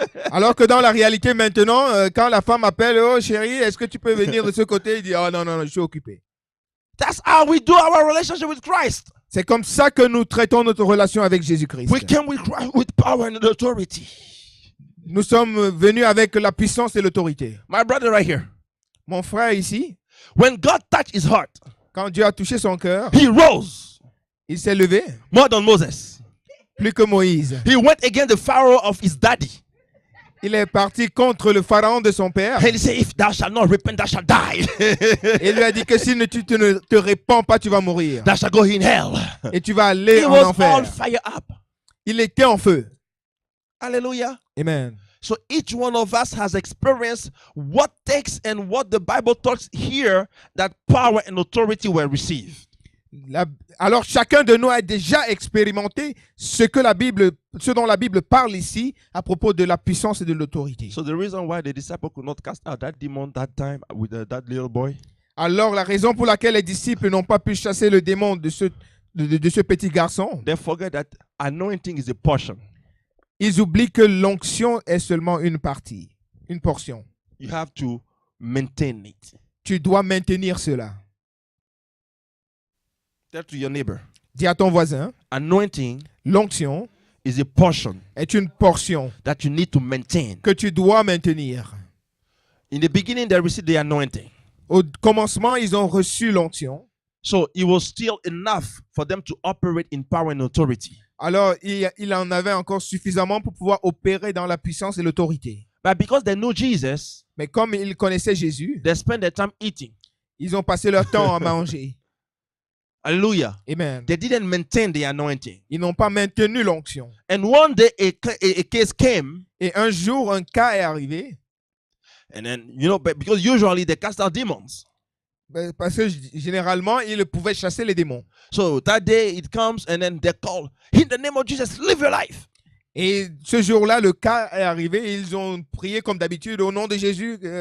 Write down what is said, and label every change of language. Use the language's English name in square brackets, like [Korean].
[French] alors que dans la réalité maintenant, quand la femme appelle, oh chérie, est-ce que tu peux venir de ce côté? Il dit, oh non, je suis occupé. [English] That's how we do our relationship with Christ. [French] C'est comme ça que nous traitons notre relation avec Jésus-Christ. [English] We came with Christ with power and authority. [French] Nous sommes venus avec la puissance et l'autorité. [English] My brother right here. [French] Mon frère ici, [English] When God touched his heart, [French] quand Dieu a touché son cœur, [English] he rose [French] il s'est levé, [English] more than Moses. [French] plus que Moïse. [English] He went against the Pharaoh of his daddy. [French] Il est parti contre le pharaon de son père. [English] And he said, if thou shalt not repent, thou shalt die. [French] Et il lui a dit que si tu ne te répands pas, tu vas mourir. [English] Thou shalt go in hell. [French] Et tu vas aller [English] He [French] en [English] was [French] enfer. [English] on fire up. [French] Il était en feu. [English] Hallelujah. Amen. So each one of us has experienced what takes and what the Bible talks here, that power and authority were received. [French] Alors chacun de nous a déjà expérimenté ce dont la Bible parle ici à propos de la puissance et de l'autorité. [English] So the reason why the disciples could not cast out that demon that time with that little boy, [French] Alors la raison pour laquelle les disciples n'ont pas pu chasser le démon de ce petit garçon, [English] they forget that anointing is a portion. [French] ils oublient que l'onction est seulement une partie, une portion. [English] You have to maintain it. [French] Tu dois maintenir cela. [English] Tell to your neighbor, [French] Dis à ton voisin, [English] anointing [French] l'onction [English] is a portion [French] est une portion [English] that you need to maintain. [French] que tu dois maintenir. [English] In the beginning, they received the anointing. [French] Au commencement, ils ont reçu l'onction. [English] So it was still enough for them to operate in power and authority. [French] Alors, il en avait encore suffisamment pour pouvoir opérer dans la puissance et l'autorité. [English] But because they know Jesus, [French] Mais comme ils connaissaient Jésus, [English] they spend their time eating. [French] ils ont passé leur temps à manger. [English] Hallelujah. Amen. They didn't maintain the anointing. [French] Ils n'ont pas maintenu l'onction. [English] And one day a case came, [French] Et un jour, un cas est arrivé. [English] and then, because usually they cast out demons. [French] Parce que généralement, ils pouvaient chasser les démons. [English] So that day it comes, and then they call, in the name of Jesus, live your life. [French] Et ce jour-là, le cas est arrivé. Et ils ont prié comme d'habitude au nom de Jésus.